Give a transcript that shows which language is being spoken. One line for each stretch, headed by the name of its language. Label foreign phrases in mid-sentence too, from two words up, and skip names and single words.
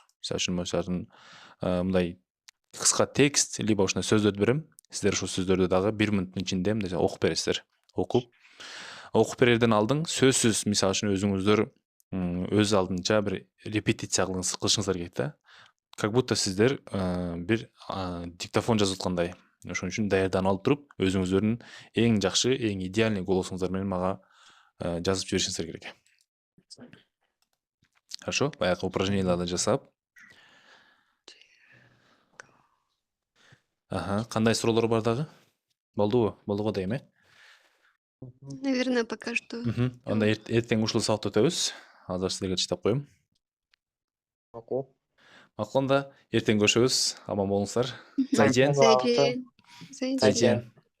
Kyrgyz: Мисалы үчүн мындай кыска текст, либо ушундай сөздөрдү берем. Сиздер ушул сөздөрдү дагы 1 мүнөттүн ичинде мындай окуп бересиздер. Окуп берерден алдын сөзсүз, мисалы үчүн өзүңүздөр өз алдынча бир репетиция кылышыңыздар керек да.
Russian: Как будто
Kyrgyz: сиздер бир диктофон жазып аткандай. Ошон үчүн даярданып алып туруп, өзүңүздөрдүн эң жакшы, эң идеальный голосуңуздар менен мага жазып жиберишиңиздер керек. Хорошо? Баягы упражненияларды жасап. Кандай суроолор бар дагы? Болдубу? Болду го дейм,
Russian: Наверное, пока что.
Kyrgyz: Анда эртең ушул сабакты өтөбүз. Азыр сиздерге чыдап коем. Макул, анда эртең көрүшөбүз. Аман болуңуздар. Зайжен.